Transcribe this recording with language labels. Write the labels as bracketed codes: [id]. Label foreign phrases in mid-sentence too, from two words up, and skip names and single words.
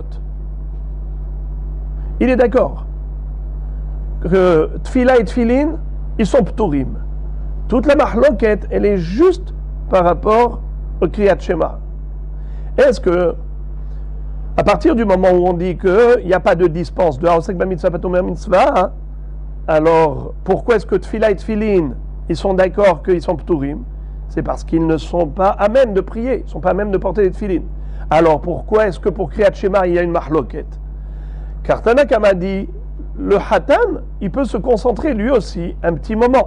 [fr] Il est d'accord que Tfila et Tfilin, ils sont pturim. Toute la mahloket, elle est juste par rapport au [he] קריאת שמע. [fr] Est-ce que, à partir du moment où on dit qu'il n'y a pas de dispense de [he] העוסק במצוה פטור מן המצוה, [fr] hein, alors pourquoi est-ce que Tfila et Tfilin, ils sont d'accord qu'ils sont pturim? C'est parce qu'ils ne sont pas à même de prier, ils ne sont pas à même de porter les Tfilin. Alors pourquoi est-ce que pour [he] קריאת שמע, [fr] il y a une mahloket? Car Tanakama dit, le Hatan, il peut se concentrer lui aussi un petit moment.